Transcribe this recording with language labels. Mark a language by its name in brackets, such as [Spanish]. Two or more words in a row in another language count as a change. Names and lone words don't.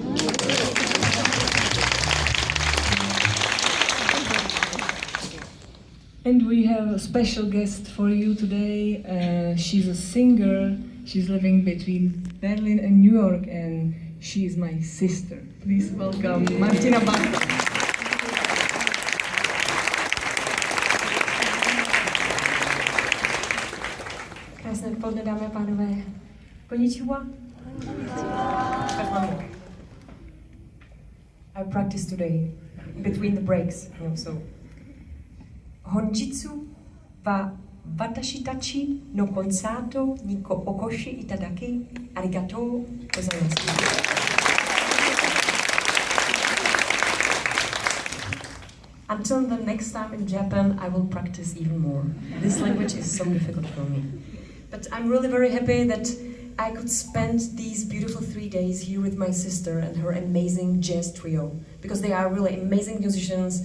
[English] And we have a special guest for you today. She's a singer. She's living between Berlin and New York, and she is my sister. Please welcome Martina Barta. [Czech] Krásné odpoledne, dámy a pánové. Konnichiwa. [English] I practiced today between the breaks. [Japanese] 本日は私たちのコンサートにお越しいただきありがとうございます. [English] Until the next time in Japan, I will practice even more. This language is so difficult for me. But I'm really very happy that I could spend these beautiful 3 days here with my sister and her amazing jazz trio, because they are really amazing musicians.